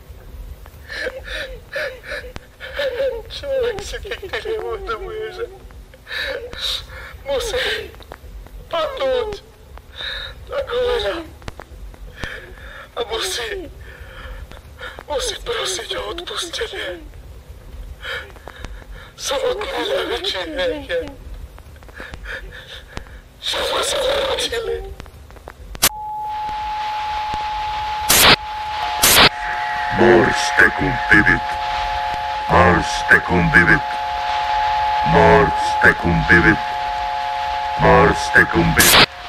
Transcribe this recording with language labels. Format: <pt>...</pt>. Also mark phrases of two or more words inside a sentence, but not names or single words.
<sk>Človek si nikdy neuvedomuje, že musí padnúť na kolena a musí prosiť o odpustenie. Samotný najväčší hriech je, že sme sa narodili.</sk> <la>Mors tecum vivit, Mors tecum vivit, Mors tecum vivit, Mors tecum vivit.</la>